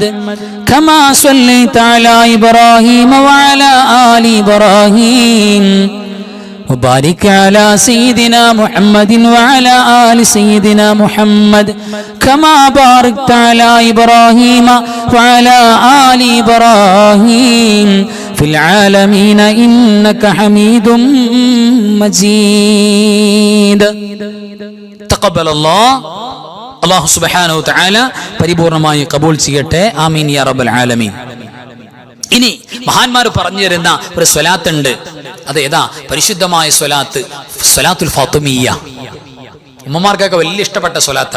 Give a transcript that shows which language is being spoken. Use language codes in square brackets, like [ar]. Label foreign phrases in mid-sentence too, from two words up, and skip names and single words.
[ar] كما صليت على إبراهيم وعلى آل إبراهيم وبارك على سيدنا محمد وعلى آل سيدنا محمد كما باركت على إبراهيم وعلى آل إبراهيم في العالمين إنك حميد مجيد. تقبل الله. الله سبحانه تعالى [ml] പരിപൂർണമായി കബൂൽ ചെയ്യട്ടെ. [ar] آمين يا رب العالمين. [ml] ഇനി മഹാന്മാർ പറഞ്ഞു തരുന്ന ഒരു സ്വലാത്ത് ഉണ്ട്. അത് ഏതാ? പരിശുദ്ധമായ സ്വലാത്ത്, സ്വലാത്തുൽ ഫാത്തിമിയ്യ. ഉമ്മമാർക്കൊക്കെ വലിയ ഇഷ്ടപ്പെട്ട സ്വലാത്താണ്.